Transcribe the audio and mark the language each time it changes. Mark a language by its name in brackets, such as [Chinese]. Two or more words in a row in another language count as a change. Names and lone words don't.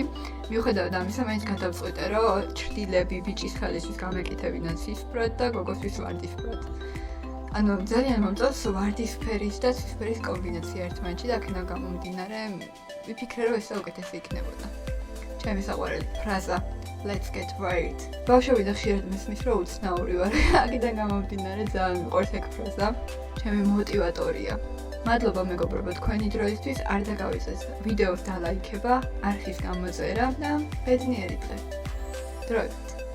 [Georgian] მიუხედავად ამისა, მაინც გადავწყვიტე, რომ ჩრდილები ბიჭის ხელისთვის გამეკეთებინან ცისფრად და გოგოსთვის ვარდისფრად. ანუ ძალიან მომწონს ვარდისფერის და ცისფერის კომბინაცია ერთმანეთში და აქედან გამომდინარე ვიფიქრე, რომ ესე უკეთესი იქნებოდა. ჩემი საყვარელი ფრაზა [English] Let's get right. [Georgian] ბავშვები და ხშირად მესმის, რომ უცნაური ვარ. აქედან გამომდინარე ძალიან მიყვარს ეგ ფრაზა. ჩემი მოტივატორია. მადლობა მეგობრებო თქვენი დროისთვის. არ დაგავიწყეთ ვიდეოს დალაიქება, არხის გამოწერა და ბედნიერი დღე. დროებით.